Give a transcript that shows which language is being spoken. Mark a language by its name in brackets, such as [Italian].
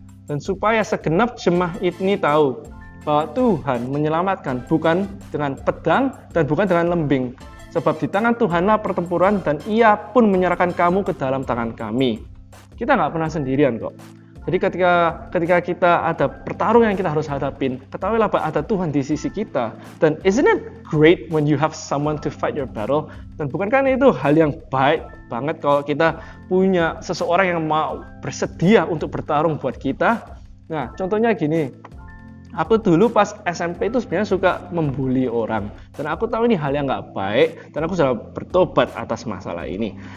[Indonesian] Dan supaya segenap jemaah ini tahu bahwa Tuhan menyelamatkan bukan dengan pedang dan bukan dengan lembing. Sebab di tangan Tuhanlah pertempuran dan Ia pun menyerahkan kamu ke dalam tangan kami. Kita nggak pernah sendirian kok. Jadi ketika kita ada pertarungan yang kita harus hadapin, ketahuilah bahwa ada Tuhan di sisi kita. Dan [English] isn't it great when you have someone to fight your battle? [Indonesian] Dan bukankah itu hal yang baik banget kalau kita punya seseorang yang mau bersedia untuk bertarung buat kita? Nah, contohnya gini. Aku dulu pas SMP itu sebenarnya suka membuli orang. Dan aku tahu ini hal yang nggak baik. Dan aku sudah bertobat atas masalah ini.